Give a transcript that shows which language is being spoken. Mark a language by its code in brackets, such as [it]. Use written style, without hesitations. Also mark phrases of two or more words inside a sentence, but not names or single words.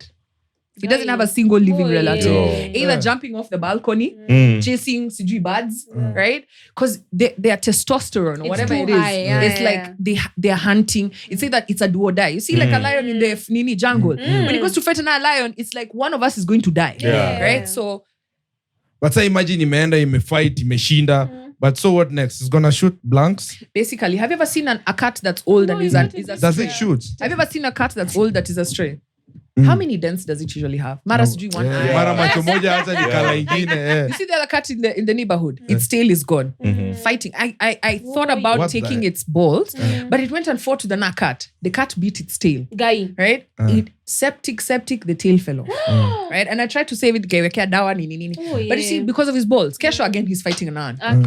[en] He doesn't have a single living relative. Either jumping off the balcony, chasing sijui birds, right? Because their testosterone or whatever it is, it's like they're hunting. It's like that it's a do or die. You see like a lion in the jungle. When it goes to threaten a lion, it's like one of us is going to die. Right? So but say imagine [sw] imeenda, imefight, imeshinda. [en] But so what next? It's gonna shoot blanks? Basically, have you ever seen a cat that's old and is a stray? Does it shoot? Have you ever seen a cat that's old that is a stray? How many dents does it usually have? [sw] Mara sijui [en] one eye. [sw] Mara macho moja hata ni kala ingine. [en] You see the other cat in the neighborhood? Its tail is gone. Fighting. I thought about taking its balls, but it went and fought with another cat. The cat beat its tail. Guy. Right? Septic, the tail fell off. Right? And I tried to save it. But you see, because of his balls, Kesho again, he's fighting an ant.